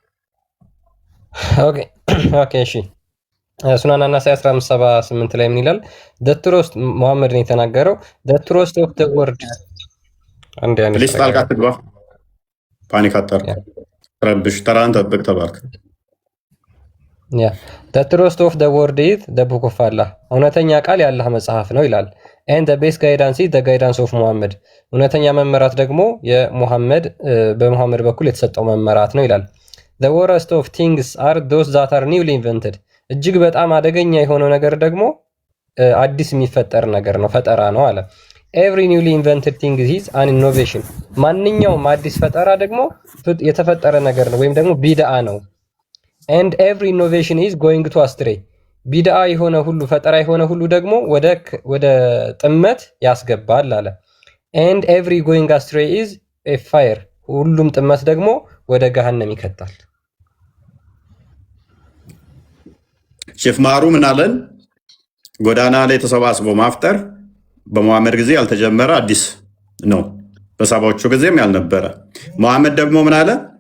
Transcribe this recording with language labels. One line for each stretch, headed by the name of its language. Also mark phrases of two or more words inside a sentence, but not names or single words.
Amharic: ኦኬ እሺ። ሱናን አናሳይ 1578 ላይ ምን ይላል?
English: the truth
Amharic: ሙሐመድን የተናገረው
English: the truth of the word
Amharic: አንዴ ፕሊዝ ጣልቃ ትግባ። ፓኒክ አታር ረብሽ። ተራን ጠብቅ ተባልክ።
English: the truth of the word is the book of Allah
Amharic: እውነተኛ ቃል የአላህ መጽሐፍ ነው ይላል።
English: and the best guidance is the guidance of Muhammad እውነተኛ
Amharic: መመራት ደግሞ በሙሐመድ በኩል የተሰጠው መመራት ነው ይላል።
English: the worst of things are those that are newly invented
Amharic: እጅግ በጣም አደገኛ የሆነው ነገር ደግሞ አዲስ የሚፈጠር ነገር ነው፣ ፈጠራ ነው አለ።
English: every newly invented thing is an innovation
Amharic: ማንኛውም አዲስ ፈጠራ ደግሞ የተፈጠረ ነገር ነው ወይም ደግሞ ቢድዓ ነው።
English: and every innovation is going to astray
Amharic: ቢድዓ የሆነ ሁሉ ፈጠራ የሆነ ሁሉ ደግሞ ወደ ጥመት ያስገባል አለ።
English: and every going astray is a fire
Amharic: ሁሉም ጥመት ደግሞ ወደ ገሃነም ይከታል። ሼፍ ማሩ ምን አለን? ጎዳና ላይ ተሰባስቦ ማፍጠር በሙሐመድ ጊዜ ያልተጀመረ አዲስ ነው፣ በሳባዎቹ ጊዜም ያልነበረ። ሙሐመድ ደግሞ ምን አለ?